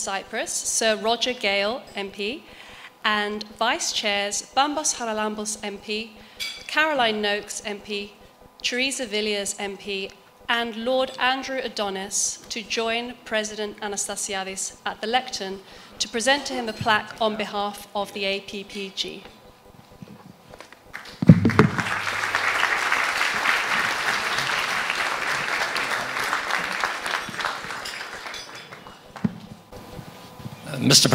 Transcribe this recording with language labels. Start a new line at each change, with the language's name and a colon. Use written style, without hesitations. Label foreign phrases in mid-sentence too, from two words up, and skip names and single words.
English: Cyprus, Sir Roger Gale, MP, and vice chairs Bambos Haralambos, MP, Caroline Noakes, MP, Teresa Villiers, MP, and Lord Andrew Adonis to join President Anastasiadis at the lectern to present to him a plaque on behalf of the APPG. Mr.